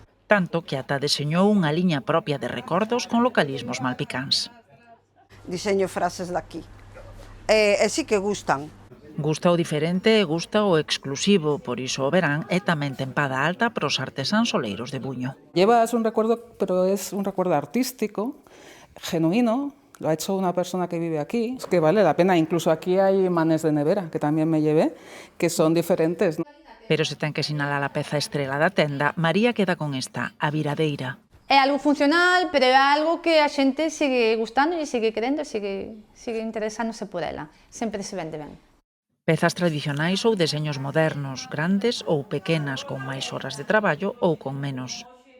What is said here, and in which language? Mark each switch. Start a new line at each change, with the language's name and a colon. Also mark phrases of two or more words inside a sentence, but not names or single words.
Galician: Tanto que ata deseñou unha liña propia de recordos con localismos malpicáns. Diseño frases daqui. E sí que gustan. Gusta o diferente e gusta o exclusivo, por iso o verán é tamén tempada alta para os artesáns oleiros de Buño.
Spanish: Llevas un recuerdo, pero es un recuerdo artístico, genuino, lo ha hecho una persona que vive aquí, es que vale la pena. Incluso aquí hay imanes de nevera, que también me llevé, que son diferentes, ¿no?
Galician: Pero se ten que sinalar a peza estrela da tenda, María queda con esta, a viradeira. É algo funcional, pero é algo que a xente sigue gustando e sigue querendo, sigue interesándose por ela. Sempre se vende ben. Pezas tradicionais ou deseños modernos, grandes ou pequenas, con máis horas de traballo ou con menos.